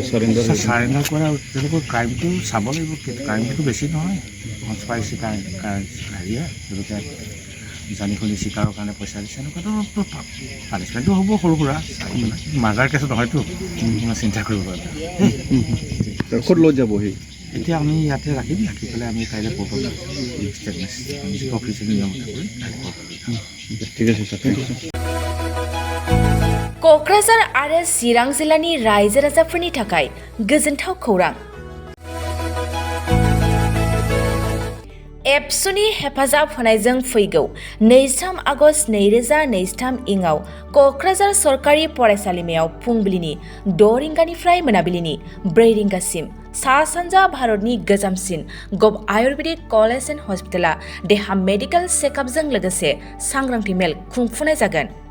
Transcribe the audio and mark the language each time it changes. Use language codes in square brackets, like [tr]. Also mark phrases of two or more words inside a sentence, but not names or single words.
[as] চাৰেণ্ডাৰ কৰা তেওঁলোকৰ ক্ৰাইমটো চাব লাগিব কিন্তু ক্ৰাইমটো বেছি নহয় কনস্পাইৰেচি হেৰিয়ে তেওঁলোকে জানি শুনি চিকাৰৰ কাৰণে পইচা দিছে এনেকুৱাতো পানিছমেণ্টটো হ'ব সৰু সুৰা মাৰ্ডাৰ কেছত নহয়তো ইমান চিন্তা কৰিব পাৰে ক'ত লৈ যাবহি এতিয়া আমি ইয়াতে ৰাখি পেলাই আমি কাইলৈ কোৰ্টত ষ্টেটমেণ্ট অফিচিয়েল নিয়মতে কৰি ঠিক আছে ছাৰ [en] thank you [brx] क'क्राझार आरो चिरां जिल्लानि रायजो राजाफोरनि थाखाय गोजोनथाव खौरां एबसुनि हेफाजाब होनायजों फैगौ 23 आगस्ट 2023 इङाव क'क्राझार सरकारि फरायसालिमायाव फुंबिलिनि 6 रिंगानिफ्राय मोनाबिलिनि 4 रिंगासिम सा सानजा भारतनि गोजामसिन गभ आयुर्वेदिक कलेज एन्ड हस्पिटाला देहा मेडिकेल चेकआपजों लोगोसे सांग्रांथि मेल खुंफुंनाय जागोन